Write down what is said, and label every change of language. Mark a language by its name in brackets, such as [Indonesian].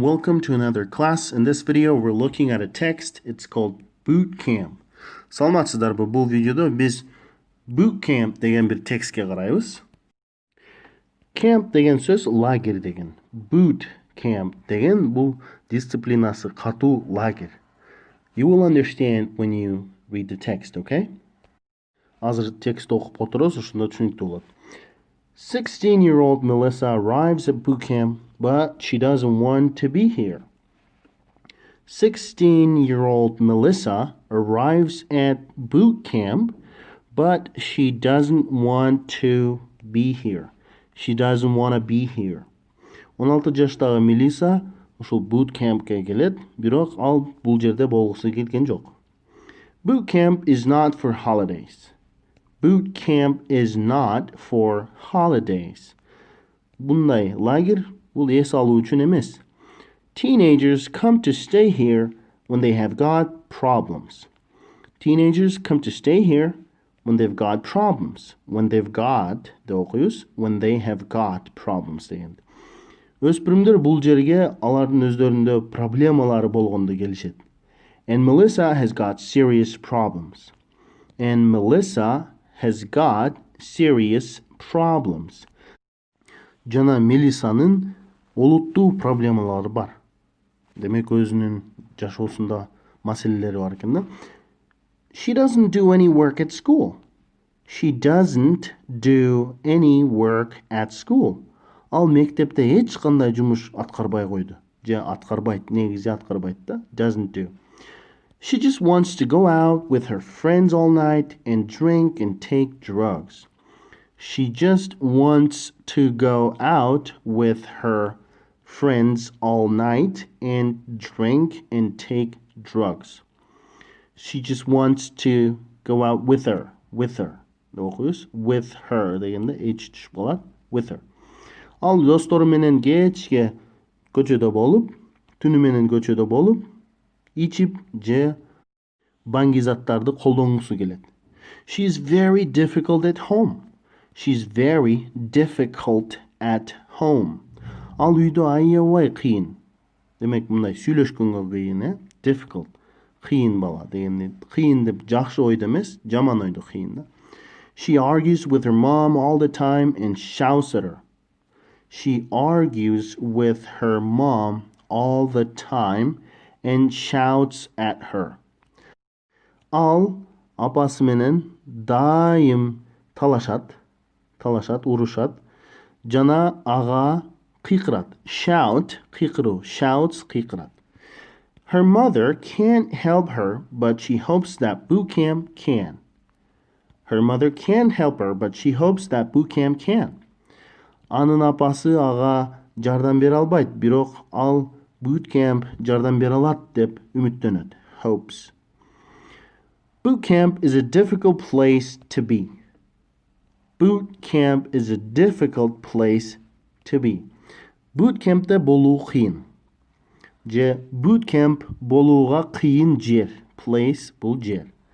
[English] Welcome to another class. In this video we're looking at a text. It's called Bootcamp. [Kyrgyz] Саламатсыздарбы? Бұл видеода біз Bootcamp деген bir текстке карайбыз. Camp деген сөз лагерь деген. Bootcamp деген бұл дисциплинасы катуу лагерь. [English] You will understand when you read the text, okay? [Kyrgyz] Азыр текст окуп отурабыз, ошондо түшүнүктүү болот. [English] 16-year-old Melissa arrives at Bootcamp, but she doesn't want to be here. 16-year-old Melissa arrives at Bootcamp, but she doesn't want to be here. She doesn't want to be here. [Kyrgyz] 16 жаштагы Melissa ушул Bootcamp'ке келет, бирок ал бул жерде болгусу келген жок. [English] Bootcamp is not for holidays. Bootcamp is not for holidays. [Kyrgyz] Bunday лагерь бул эс алуу үчүн эмес. [English] Teenagers come to stay here when they have got problems. Teenagers come to stay here when they've got problems. When they've got, when they have got problems деген. [Kyrgyz] Өспүрүмдөр бул жерге алардын өздөрүндө проблемалары болгондо келишет. [English] And Melissa has got serious problems. And Melissa has got serious problems. [Kyrgyz] Жана Мелисанын олуттуу проблемалары бар. Демек өзүнүн жашоосунда маселелери бар экен да. [English] She doesn't do any work at school. She doesn't do any work at school. [Kyrgyz] Ал мектепте эч кандай жумуш аткарбай койду. Же аткарбайт, негизи аткарбайт да. [English] Doesn't do. She just wants to go out with her friends all night and drink and take drugs. She just wants to go out with her friends all night and drink and take drugs. She just wants to go out with her. With her. With her [Kyrgyz] дегенде H түшүп калат. [English] With her. [Kyrgyz] Ал достору менен кечке көчөдө болуп, түнү менен көчөдө болуп, ичип же банги заттарды колдонгусу келет. [English] She is very difficult at home. She's very difficult at home. [Kyrgyz] Ал үйдө аябай кыйын. Демек мындай сүйлөшкөнгө кыйын, difficult. Кыйын бала дегенде, кыйын деп жакшы ойдо эмес, жаман ойдо кыйын да. [English] She argues with her mom all the time and shouts at her. She argues with her mom all the time and shouts at her. [Kyrgyz] Ал апасы менен дайым талашат, урушат, жана ага кыйкырат. [English] Shout, кыйкыруу, shouts, кыйкырат. Her mother can't help her, but she hopes that Bootcamp can. Her mother can't help her, but she hopes that Bootcamp can. [Kyrgyz] Анын апасы ага жардам бере албайт, бирок ал Bootcamp жардам бере алат деп үмүттөнөт. [English] Hopes. Bootcamp is a difficult place to be. Bootcamp is a difficult place to be. [Kyrgyz] Bootcamp'te болуу кыйын. Же Bootcamp болууга кыйын жер. Place бул жер.